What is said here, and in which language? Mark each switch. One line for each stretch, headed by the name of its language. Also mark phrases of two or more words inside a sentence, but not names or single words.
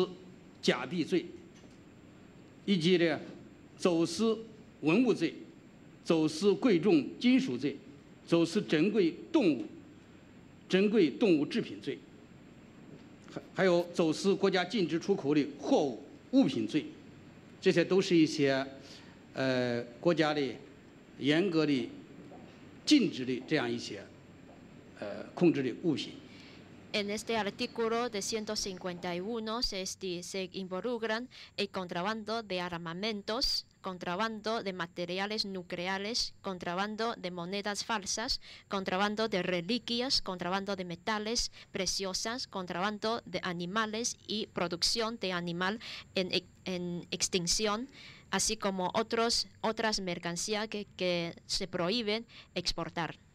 Chinese: 假币罪，以及呢走私文物罪、走私贵重金属罪、走私珍贵动物制品罪，还有走私国家禁止出口的货物物品罪，这些都是一些国家的严格的禁止的这样一些控制的物品。
Spanish: En este artículo de 151 se involucran el contrabando de armamentos, contrabando de materiales nucleares, contrabando de monedas falsas, contrabando de reliquias, contrabando de metales preciosas, contrabando de animales y producción de animal en extinción, así como otras mercancías que se prohíben exportar.